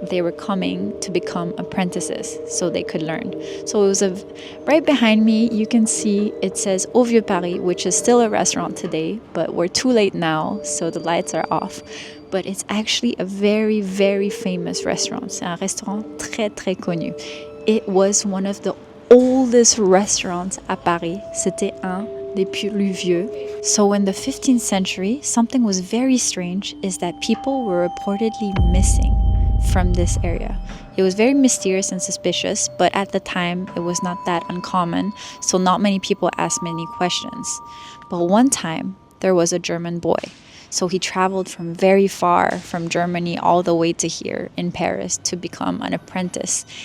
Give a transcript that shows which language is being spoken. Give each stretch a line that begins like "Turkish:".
English: They were coming to become apprentices so they could learn. So it was right behind me, you can see it says Au Vieux Paris, which is still a restaurant today, but we're too late now, so the lights are off. But it's actually a very, very famous restaurant.
French: C'est un restaurant très, très connu.
English: It was one of the oldest restaurants
French: à Paris. C'était un des plus vieux.
English: So in the 15th century, something was very strange, is that people were reportedly missing from this area. It was very mysterious and suspicious, but at the time it was not that uncommon, so not many people asked many questions. But one time there was a German boy. So he traveled from very far from Germany all the way to here in Paris to become an apprentice.